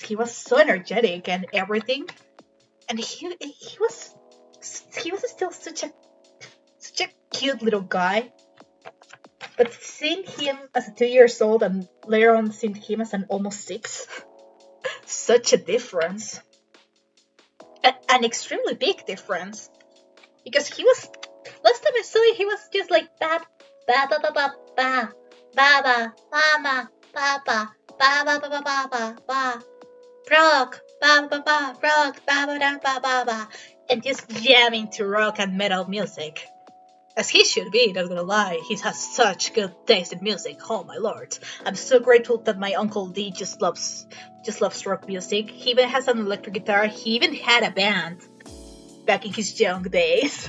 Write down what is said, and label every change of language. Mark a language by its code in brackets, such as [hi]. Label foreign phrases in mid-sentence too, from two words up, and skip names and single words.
[en] He was so energetic and everything, and he was still such a cute little guy. But seeing him as 2 years old and later on seeing him as an almost 6, such a difference. An extremely big difference. Because he was, last time I saw him, he was just like ba ba ba ba ba ba ba ba mama papa ba ba ba ba ba ba ba rock ba ba ba rock ba ba ba ba ba ba, and just jamming to rock and metal music. As he should be, not gonna lie, he has such good taste in music, oh my lord. I'm so grateful that my Uncle D just loves rock music. He even has an electric guitar, he even had a band back in his young days.